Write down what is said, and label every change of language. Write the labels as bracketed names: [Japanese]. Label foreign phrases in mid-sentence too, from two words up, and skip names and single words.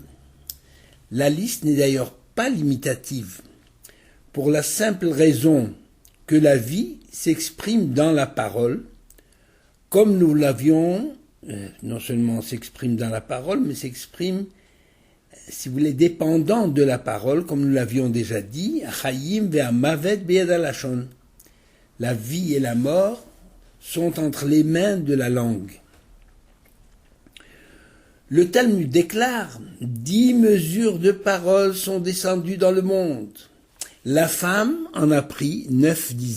[French] La liste n'est d'ailleurs pas limitative, pour la simple raison que la vie s'exprime dans la parole, comme nous l'avions, non seulement s'exprime dans la parole, mais s'exprime, si vous voulez, dépendant de la parole, comme nous l'avions déjà dit, [Hebrew] חיים והמוות ביד הלשון. [French] La vie et la mort sont entre les mains de la langue. Le Talmud déclare « 10 mesures de parole sont descendues dans le monde. La femme en a pris 9 dixièmes.